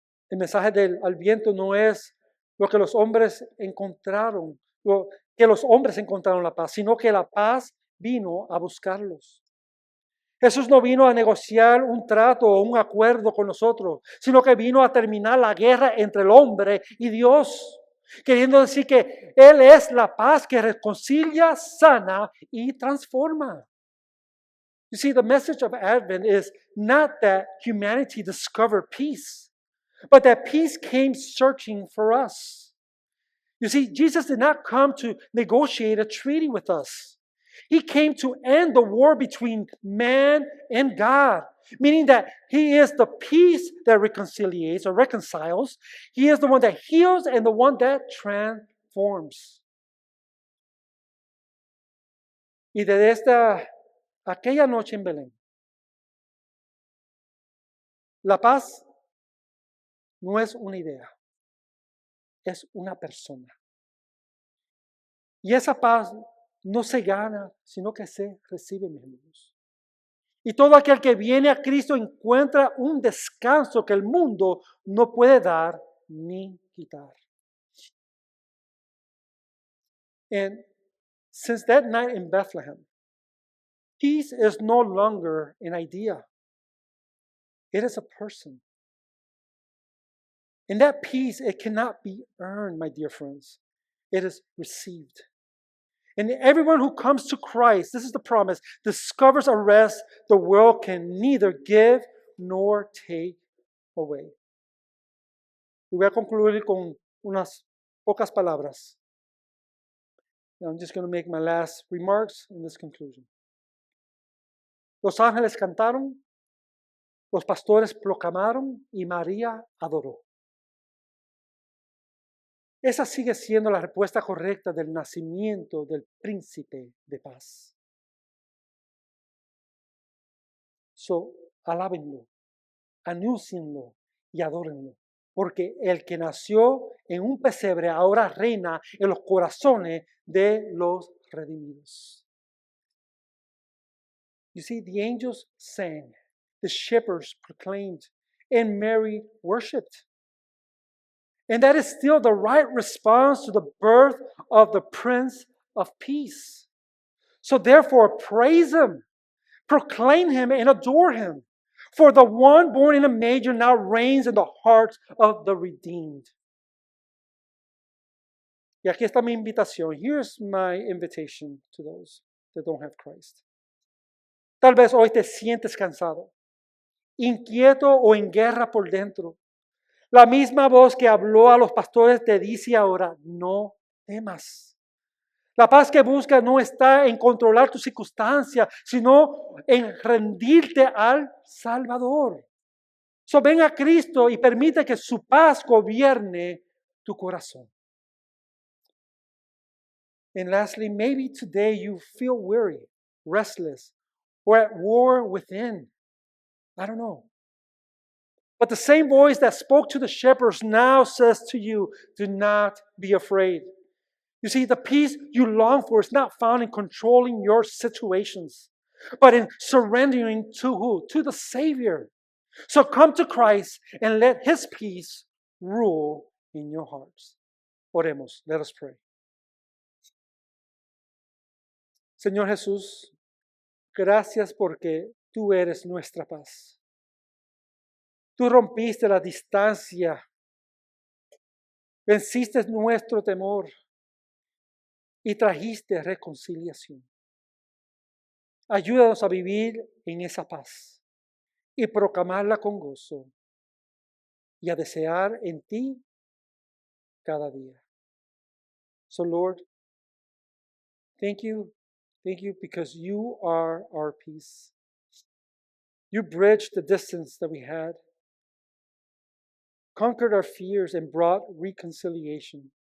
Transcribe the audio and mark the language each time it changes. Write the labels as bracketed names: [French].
[Spanish] El mensaje del al viento no es lo que los hombres encontraron, que los hombres encontraron la paz, sino que la paz vino a buscarlos. Jesús no vino a negociar un trato o un acuerdo con nosotros, sino que vino a terminar la guerra entre el hombre y Dios. queriendo decir que Él es la paz que reconcilia, sana y transforma. [English] You see, the message of Advent is not that humanity discovered peace, but that peace came searching for us. You see, Jesus did not come to negotiate a treaty with us. He came to end the war between man and God, meaning that He is the peace that reconciliates or reconciles. He is the one that heals and the one that transforms. [Spanish] Y desde aquella noche en Belén, la paz no es una idea, es una persona. Y esa paz no se gana, sino que se recibe, mis hermanos. Y todo aquel que viene a Cristo encuentra un descanso que el mundo no puede dar ni quitar. [English] And since that night in Bethlehem, peace is no longer an idea. It is a person. And that peace, it cannot be earned, my dear friends. It is received. And everyone who comes to Christ, this is the promise, discovers a rest the world can neither give nor take away. [Spanish] Y voy a concluir con unas pocas palabras. [English] I'm just going to make my last remarks in this conclusion. [Spanish] Los ángeles cantaron, los pastores proclamaron y María adoró. Esa sigue siendo la respuesta correcta del nacimiento del príncipe de paz. So, alábenlo, anúncienlo y adórenlo, porque el que nació en un pesebre ahora reina en los corazones de los redimidos. [English] You see, the angels sang, the shepherds proclaimed, and Mary worshipped. And that is still the right response to the birth of the Prince of Peace. So therefore, praise Him, proclaim Him, and adore Him. For the one born in a manger now reigns in the hearts of the redeemed. [Spanish] Y aquí está mi invitación. [English] Here's my invitation to those that don't have Christ. [Spanish] Tal vez hoy te sientes cansado, inquieto o en guerra por dentro. La misma voz que habló a los pastores te dice ahora, no temas. La paz que buscas no está en controlar tu circunstancia, sino en rendirte al Salvador. [English] So [Spanish] ven a Cristo y permite que su paz gobierne tu corazón. [English] And lastly, maybe today you feel weary, restless, or at war within. I don't know. But the same voice that spoke to the shepherds now says to you, do not be afraid. You see, the peace you long for is not found in controlling your situations, but in surrendering to who? To the Savior. So come to Christ and let His peace rule in your hearts. Oremos, let us pray. [Spanish] Señor Jesús, gracias porque tú eres nuestra paz. Tú rompiste la distancia, venciste nuestro temor y trajiste reconciliación. Ayúdanos a vivir en esa paz y proclamarla con gozo y a desear en ti cada día. [English] So Lord, thank you because you are our peace. You bridged the distance that we had, conquered our fears, and brought reconciliation.